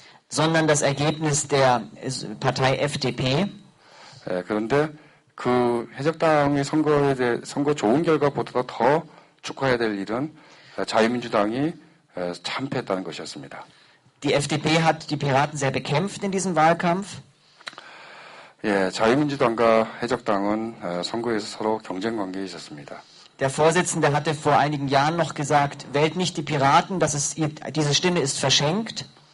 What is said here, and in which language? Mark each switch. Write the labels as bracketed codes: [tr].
[de] Sondern das Ergebnis der Partei FDP. [ko] 그런데 그 해적당의 선거 좋은 결과보다 더 축하해야 될 일은 자유민주당이 참패했다는 것이었습니다. [de] Die FDP hat die Piraten sehr bekämpft in diesem Wahlkampf. [ko] 예, 자유민주당과 해적당은 선거에서 서로 경쟁 관계에 있었습니다. [de] Der Vorsitzende hatte vor einigen Jahren noch gesagt, wählt nicht die Piraten, diese Stimme ist verschenkt.